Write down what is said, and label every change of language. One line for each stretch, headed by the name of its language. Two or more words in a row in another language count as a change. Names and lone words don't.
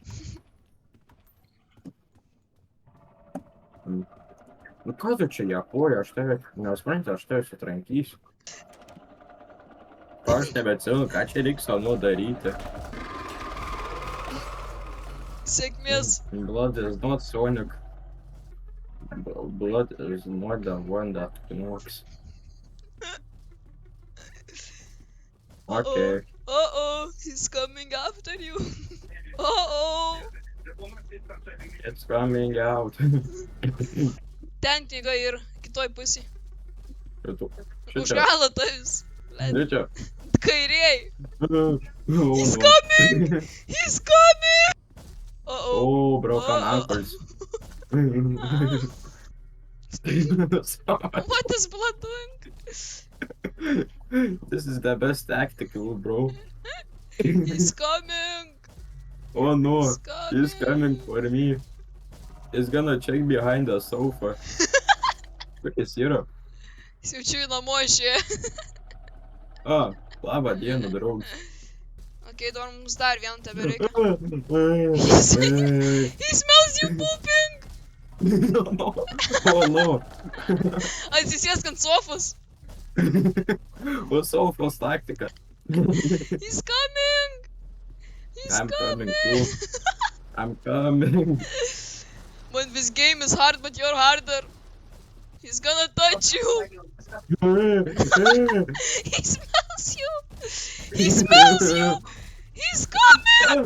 Lithuanian: Nu ką tu čia japoji, aš tave, nesupranti, aš tave sutrankysiu. Aš nebeatsimenu, ką čia reiks savo daryti. Sėkmės.
English: Blood is not Sonic. Blood is not the one that knocks. Okay. He's coming after you. Oh. It's coming out.
Lithuanian: Ten knyga ir kitoj pusėj. Už Šičia. galą tais. Šičia. Kairiai.
English: He's coming! He's coming! Oh, broken ankles. What is blood doing? This is the best tactical, bro. He's coming! Oh no, He's he's coming for me. He's gonna check behind the sofa.
Lithuanian: Kur jis yra? Jis jau čia į namo išėjo. Labą dieną, draugas. Ok, dabar mums dar vieną tebe reikia.
English: He smells you pooping! Oh no.
Lithuanian: Atsisėsk ant sofos. O sofos taktika.
English: He's coming! He's I'm coming coming! too. I'm coming. When this game is hard, but you're harder. He's gonna touch you. He smells you. He smells you. He's coming.